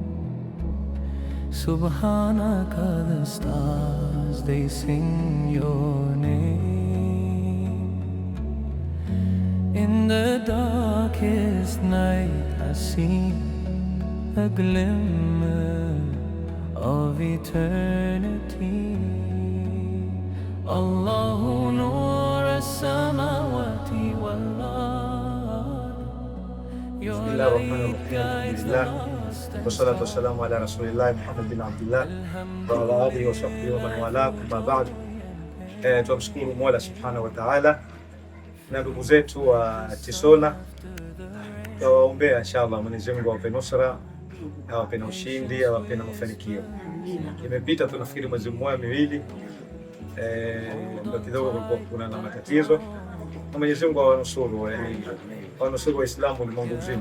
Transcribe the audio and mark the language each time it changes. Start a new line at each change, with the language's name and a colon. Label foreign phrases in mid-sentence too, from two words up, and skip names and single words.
English: Subhanaka, the stars they sing your name. In the darkest night I see a glimmer of eternity.
Arabic: الله نور السماوات والأرض. بسم الله الرحمن الرحيم. والصلاة والسلام على رسول الله محمد بن عبد الله وعلى آله وصحبه ومن والاه، أما بعد.
Swahili: Tunamshukuru Mola
Arabic: سبحانه وتعالى
Swahili: na ndugu zetu wa Tisona, tuwaombea inshallah Mwenyezi Mungu awape nusra, awape na ushindi, awape na mafanikio. Imepita tunafikiri mwezi mmoja miwili, ndio kidogo kuna na matatizo, na Mwenyezi Mungu awanusuru, awanusuru Waislamu ulimwengu mzima.